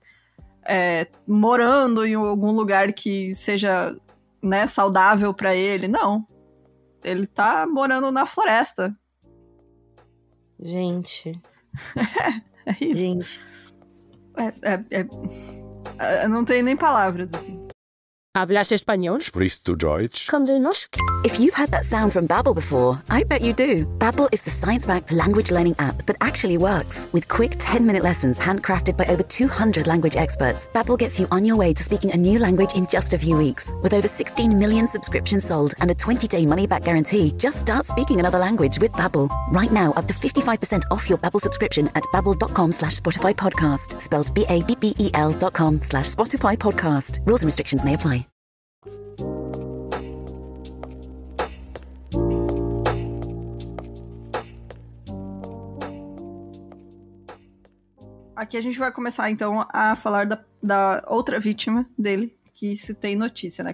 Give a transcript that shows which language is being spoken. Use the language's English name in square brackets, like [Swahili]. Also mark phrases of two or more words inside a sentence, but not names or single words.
[Portuguese] Morando em algum lugar que seja, né, saudável pra ele. Não. Ele tá morando na floresta. Gente. É isso. Gente. Não tem nem palavras, assim. [Spanish] ¿Hablas español? [German] Sprichst du Deutsch? Komm du noch? [English] If you've had that sound from Babbel before, I bet you do. Babbel is the science-backed language learning app that actually works. With quick 10-minute lessons handcrafted by over 200 language experts, Babbel gets you on your way to speaking a new language in just a few weeks. With over 16 million subscriptions sold and a 20-day money-back guarantee, just start speaking another language with Babbel. Right now, up to 55% off your Babbel subscription at babbel.com/Spotify podcast. Spelled BABBEL.com/Spotify podcast. Rules and restrictions may apply. [Portuguese] Aqui a gente vai começar, então, a falar da outra vítima dele, que se tem notícia, né?